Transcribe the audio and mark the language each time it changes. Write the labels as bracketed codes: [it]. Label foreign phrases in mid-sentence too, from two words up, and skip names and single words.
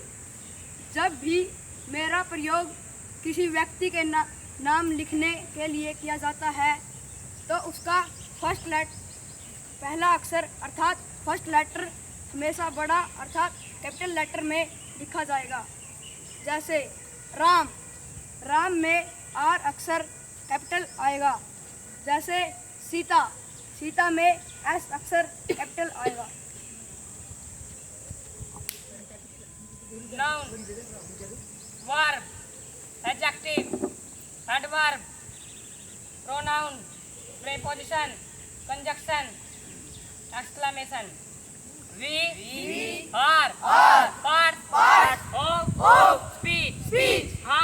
[hi] जब भी मेरा प्रयोग किसी व्यक्ति के नाम लिखने के लिए किया जाता है, तो उसका पहला अक्षर अर्थात [en] first letter [hi] हमेशा बड़ा अर्थात [en] capital letter [hi] में लिखा जाएगा। जैसे राम, राम में आर अक्षर कैपिटल आएगा। जैसे सीता, सीता में एस अक्षर कैपिटल आएगा। [en] Noun, verb, adjective, adverb, pronoun, preposition, conjunction, exclamation. We are part of speech.